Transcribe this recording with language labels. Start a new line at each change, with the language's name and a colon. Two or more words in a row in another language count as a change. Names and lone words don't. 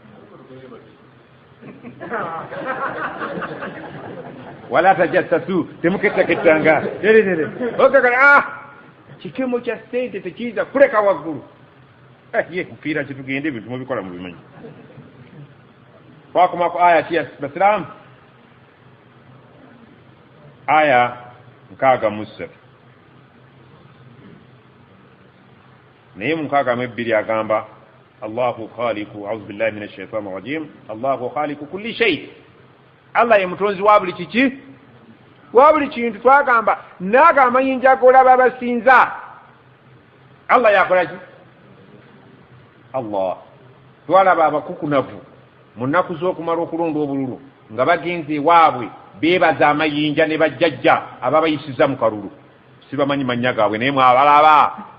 Arabic: ولا تجسسوا
Ganda: temukettakettanga okagala kikemo kya ssente tekiyinza kuleka waggulu ye mufiira kitugende ebintu mubikola mubimanyi twakomaku aya ki ya basiraamu aya 63 naye mu 62 agamba
Arabic: الله خالق أعوذ بالله من الشيطان الرجيم الله خالق كل شيء
Ganda: allah ye mutonzi wa buli kiki wa buli kintu twagamba naaga amayinja golaba abasinza allah yakola ki allah twalaba abakukunavu mu nnaku z'okumala okulonda obululu nga bagenze ewaabwe beebaza amayinja ne bajjajja ababayisiza mu kalulu sibamanyi mannya gaabwe naye mwabalaba